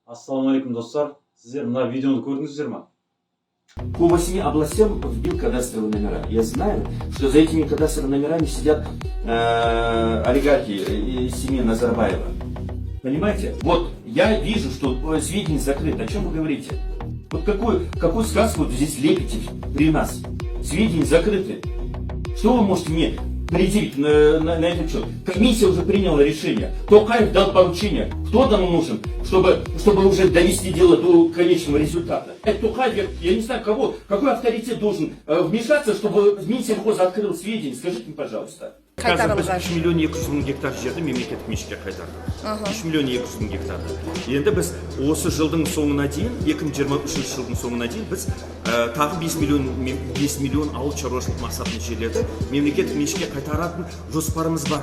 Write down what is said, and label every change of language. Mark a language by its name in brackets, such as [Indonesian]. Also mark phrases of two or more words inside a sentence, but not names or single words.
[Kazakh] Ассалаумалейкум, достар. Сіздер мына видеоны көрдіңіздер ма? [Russian] По 8 областям вбил кадастровые номера. Я знаю, что за этими кадастровыми номерами сидят олигархи из семьи Назарбаева. Понимаете? Вот я вижу, что сведения закрыты. О чем вы говорите? Вот какую сказку вот здесь лепите при нас? Сведения закрыты. Что вы можете мне предъявить на этот счет? Комиссия уже приняла решение. Токаев дал поручение. Кто там нужен, чтобы уже довести дело до конечного результата? Это Токаев, я не знаю, какой авторитет должен вмешаться, чтобы Минсельхоз открыл сведения. Скажите мне, пожалуйста. [Kazakh] Қазір біз 3 миллион 200 мың гектар жерді мемлекеттік меншікке қайтардық. 3 миллион 200 мың гектарды. Енді біз осы жылдың соңына дейін, 2023 жылдың соңына дейін біз тағы 5 миллион ауыл шаруашылық мақсатында жерлерді мемлекеттік меншікке қайтаратын жоспарымыз бар.